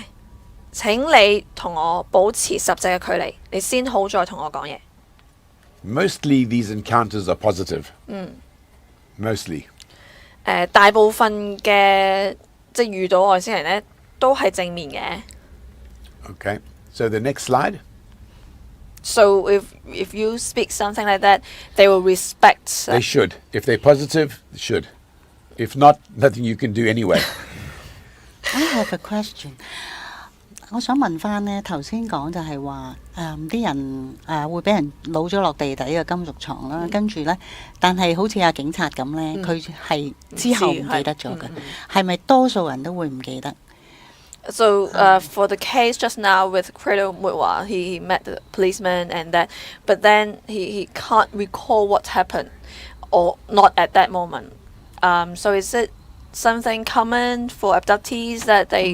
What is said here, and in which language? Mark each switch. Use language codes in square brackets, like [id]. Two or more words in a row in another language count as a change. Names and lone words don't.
[yue] 請你同我保持10隻嘅距離，你先好再同我講嘢。 [en] Mostly these encounters are positive. Mostly. [yue] 大部分嘅即係遇到外星人咧，都係正面嘅。 [en] Okay. So the next slide. So if you speak something like that, they will respect. They should. If they're positive, they should. If not, nothing you can do anyway. I have a question. [yue] 我想問翻呢，頭先講就係話啲人會俾人攞咗落地底嘅金屬床啦，跟住呢，但係好似阿警察咁呢，佢係之後唔記得咗嘅，係咪多數人都會唔記得 [en] ？So for the case just now with Credo Mutwa, he met the policeman and that, but then he can't recall what happened or not at that moment. So is it something common for abductees that they